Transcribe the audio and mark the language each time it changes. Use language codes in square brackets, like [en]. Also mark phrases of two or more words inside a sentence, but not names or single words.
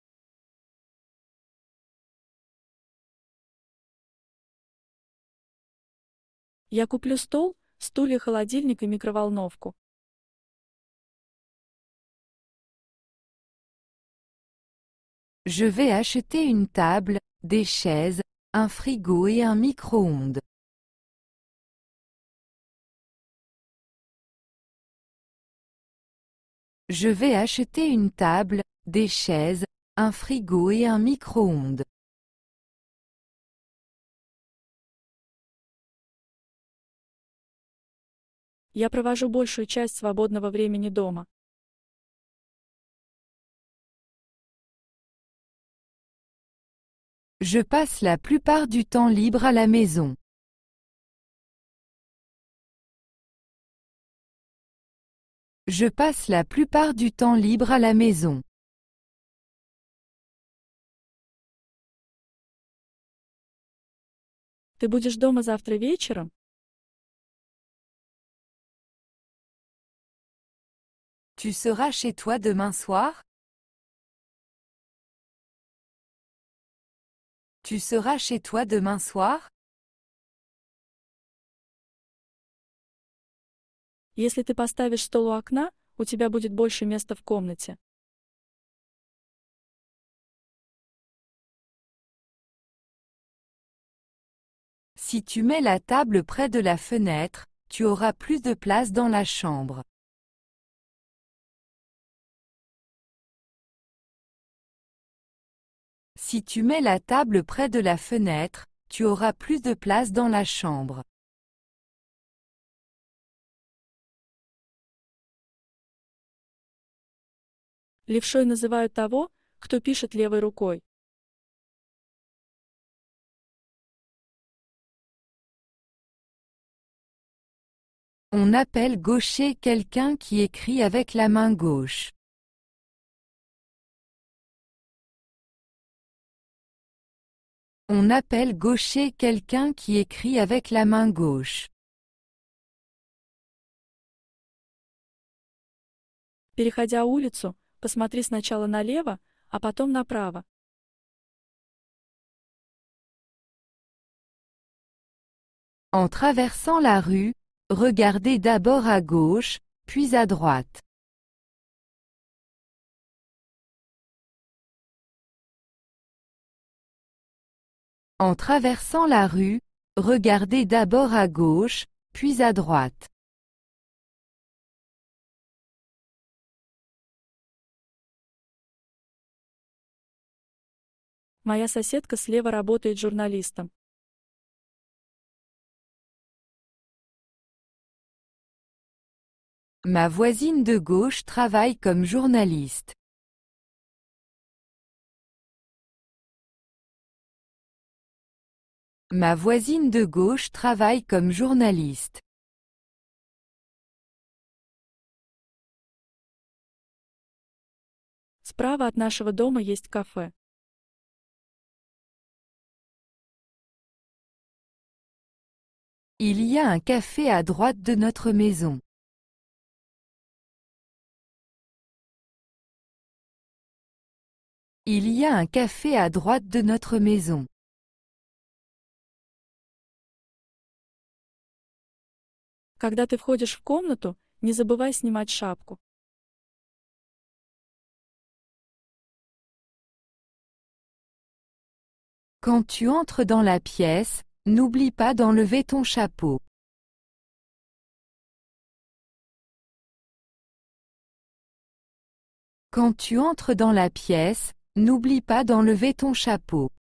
[ru] Я куплю стол, стулья, холодильник и микроволновку. [fr] Je vais acheter une table, des chaises, un frigo et un micro-ondes. Je vais acheter une table, des chaises, un frigo et un micro-ondes. [ru] Я провожу большую часть свободного времени дома. [fr] Je passe la plupart du temps libre à la maison. Je passe la plupart du temps libre à la maison. [ru] Ты будешь дома завтра вечером? [fr] Tu seras chez toi demain soir? Tu seras chez toi demain soir? [ru] Если ты поставишь стол у окна, у тебя будет больше места в комнате. [fr] Si tu mets la table près de la fenêtre, tu auras plus de place dans la chambre. Si tu mets la table près de la fenêtre, tu auras plus de place dans la chambre. [ru] Левшой называют того, кто пишет левой рукой. [fr] On appelle gaucher quelqu'un qui écrit avec la main gauche. On appelle gaucher quelqu'un qui écrit avec la main gauche. [ru] Переходя улицу, посмотри сначала налево, а потом направо. [fr] En traversant la rue, regardez d'abord à gauche, puis à droite. En traversant la rue, regardez d'abord à gauche, puis à droite. [ru] Моя соседка слева работает журналистом. [fr] Ma voisine de gauche travaille comme journaliste. Ma voisine de gauche travaille comme journaliste. [ru] Справа от нашего дома есть кафе. [fr] Il y a un café à droite de notre maison. Il y a un café à droite de notre maison. [ru] Когда ты входишь в комнату, не забывай снимать шапку. [fr] Quand tu entres dans la pièce, n'oublie pas d'enlever ton chapeau. Quand tu entres dans la pièce, n'oublie pas d'enlever ton chapeau.